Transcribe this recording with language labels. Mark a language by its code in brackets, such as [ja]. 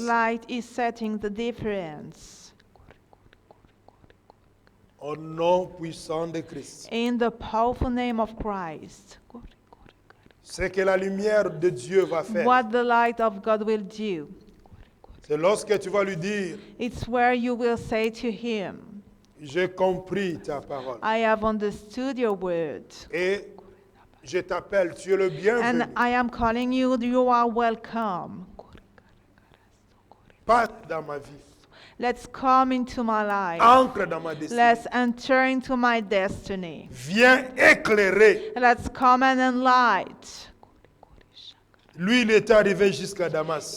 [en] light is setting the difference. [fr] Au nom puissant de Christ. [en] In the powerful name of Christ. [fr] Ce que la lumière de Dieu va faire, [en] What the light of God will do. [fr] c'est lorsque tu vas lui dire, [en] It's where you will say to him, [fr] j'ai compris ta parole. [en] I have understood your word. [fr] Et je t'appelle, tu es le bienvenu. [en] And I am calling you, you are welcome. [fr] Passe dans ma vie. [en] Let's come into my life. [fr] Entre dans ma destinée. [en] Let's enter into my destiny. [fr] Viens éclairer. [en] Let's come and enlight. [fr] Lui, il est arrivé jusqu'à Damas.